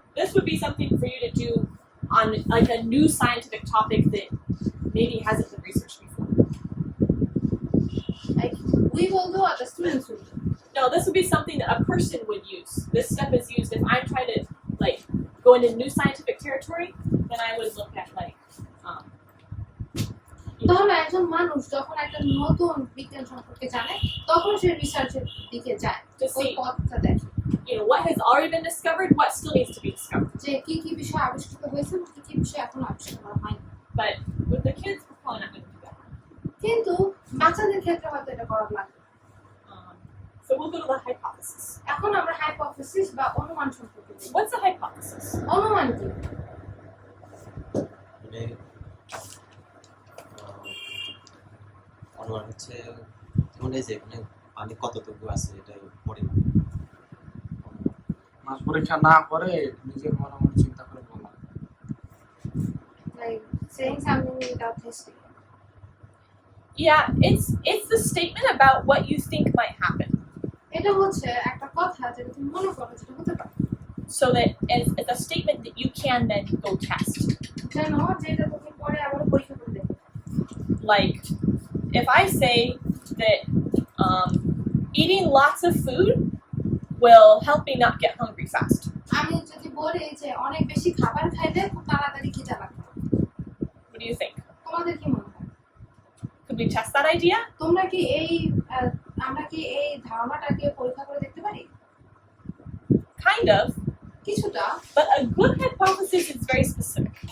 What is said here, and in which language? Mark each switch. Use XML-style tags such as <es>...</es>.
<en>This would be something for you to do on like a new scientific topic that maybe hasn't been researched before. Like we will do, or the students will do. No, this would be something that a person would use. This step is used if I'm trying to like go into new scientific territory, then I would look at like</en> <bn>তাহলে একজন মানুষ যখন একটা নতুন বিজ্ঞান সম্পর্কে জানে তখন সে রিসার্চের দিকে যায়,</bn> <en>to</en> <bn>ওই</bn> <en>see,</en> <bn>পথটা দেখে</bn> <en>what has already been discovered, what still needs to be discovered.</en> <bn>যে কি কি বিষয় আবিষ্কৃত হয়েছে এবং কি কি বিষয় এখন আবিষ্কার করা হয়নি।</bn> <en>But with the kids, we're probably not going to do that.</en> <bn>কিন্তু বাচ্চাদের ক্ষেত্রে হয়তো এটা করা লাগবে।</bn> <en>So we'll go to the hypothesis.</en> <bn>এখন আমরা হাইপোথিসিস বা অনুমান সম্পর্কে দেখব।</bn> <en>What's a hypothesis?</en> <bn>অনুমান কি? মানে অনুমান হচ্ছে যেমন এই যে এখানে পানি কতটুকু আছে এটাই পরিমাণ। মাস পরীক্ষা না করে নিজের মনে মনে চিন্তা করে বলা।</bn> <en>Like saying something without testing. Yeah, it's the statement about what you think might happen.</en> <bn>এটা হচ্ছে একটা কথা যেটা তুমি মনে করো যেটা হতে পারে।</bn> <en>So that it's a statement that you can then go test.</en> <bn>যেন যেটা তুমি পরে আবার পরীক্ষা করে দেখো।</bn> <en>Like, if I say that eating lots of food will help me not get hungry fast.</en> <bn>আমি যদি বলি যে অনেক বেশি খাবার খাইলে খুব তাড়াতাড়ি খিদে লাগবে,</bn> <en>What do you think?</en> <bn>তোমাদের কি মনে হয়?</bn> <en>Could we test that idea?</en> <bn>তোমরা কি আমরা কি এই ধারণাটাকে পরীক্ষা করে দেখতে পারি?</bn> <en>Kind of,</en> <bn>কিছুটা,</bn> <en>but a good hypothesis is very specific.</en>